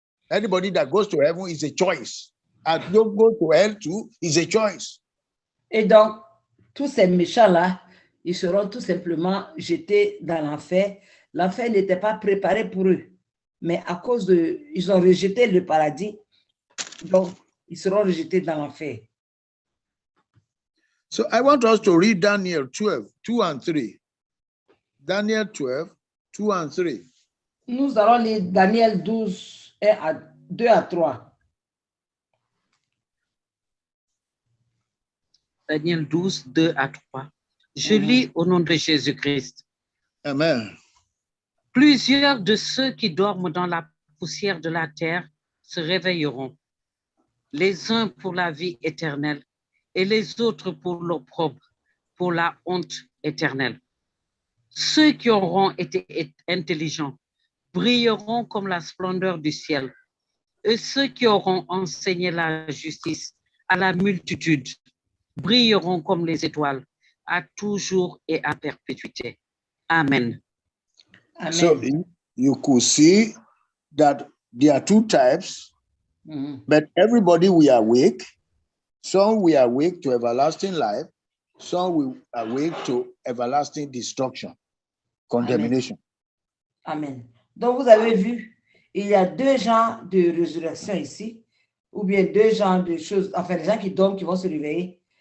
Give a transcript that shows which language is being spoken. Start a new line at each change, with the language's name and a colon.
English: Anybody that goes to heaven is a choice. And don't go to hell too is a choice.
French: Et donc, tous ces méchants-là, ils seront tout simplement jetés dans l'enfer. L'enfer n'était pas préparé pour eux. Mais à cause de... Ils ont rejeté le paradis. Donc, ils seront rejetés dans l'enfer.
English: So I want us to read Daniel 12, 2 and 3. Daniel 12, 2 and 3.
French: Nous allons lire Daniel 12, 2 à 3. Daniel 12, 2 à 3. Je lis au nom de Jésus-Christ. Amen. Plusieurs de ceux qui dorment dans la poussière de la terre se réveilleront, les uns pour la vie éternelle et les autres pour l'opprobre, pour la honte éternelle. Ceux qui auront été intelligents brilleront comme la splendeur du ciel, et ceux qui auront enseigné la justice à la multitude brilleront comme les étoiles, à toujours et à perpétuité. Amen. Amen.
English: So you could see that there are two types, but everybody will awake. Some will awake to everlasting life, some will awake to everlasting destruction, condemnation. Amen.
French: Donc, vous avez vu, il y a deux genres de résurrection ici, ou bien deux genres de choses, enfin, les gens qui dorment, qui vont se réveiller.